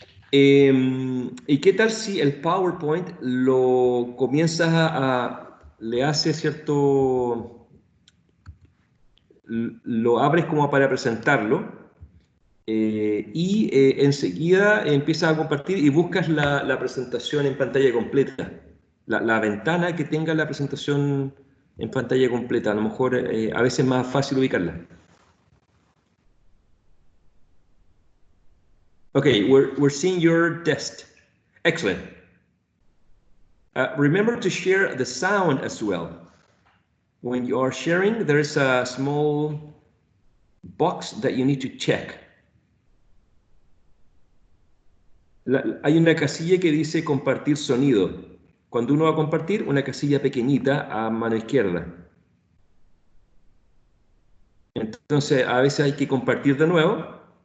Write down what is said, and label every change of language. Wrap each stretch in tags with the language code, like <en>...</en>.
<es>¿Y qué tal si el PowerPoint lo comienzas le haces cierto, lo abres como para presentarlo y enseguida empiezas a compartir y buscas la presentación en pantalla completa, la ventana que tenga la presentación en pantalla completa, a lo mejor a veces es más fácil ubicarla.</es> <en>Okay, we're seeing your test. Excellent. Remember to share the sound as well. When you are sharing, there is a small box that you need to check.</en> <es>Hay una casilla que dice compartir sonido. Cuando uno va a compartir, una casilla pequeñita a mano izquierda. Entonces, a veces hay que compartir de nuevo.</es>